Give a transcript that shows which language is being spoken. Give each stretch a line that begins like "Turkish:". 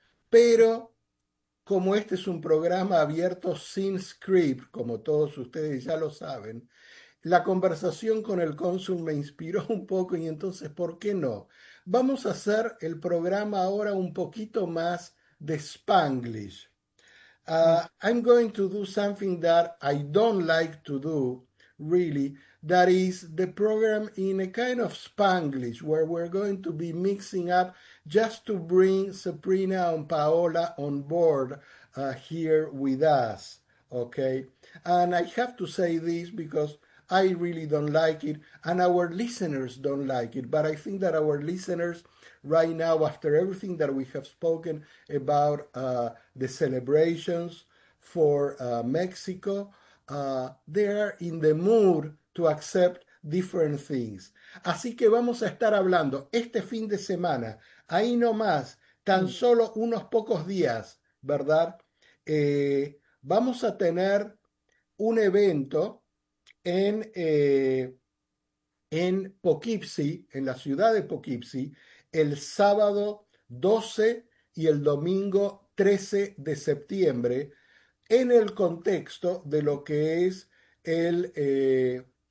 Spanish: Pero como este es un programa abierto sin script, como todos ustedes ya lo saben, la conversación con el cónsul me inspiró un poco y entonces, ¿por qué no? Vamos a hacer el programa ahora un poquito más de Spanglish.
English: I'm going to do something that I don't like to do, really. That is the program in a kind of Spanglish, where we're going to be mixing up just to bring Sabrina and Paola on board here with us, okay? And I have to say this because I really don't like it, and our listeners don't like it, but I think that our listeners right now, after everything that we have spoken about the celebrations for Mexico, they are in the mood to accept different things.
Spanish: Así que vamos a estar hablando este fin de semana, ahí no más, tan solo unos pocos días, ¿verdad? Vamos a tener un evento en Poughkeepsie, en la ciudad de Poughkeepsie, el sábado 12 y el domingo 13 de septiembre, en el contexto de lo que es el...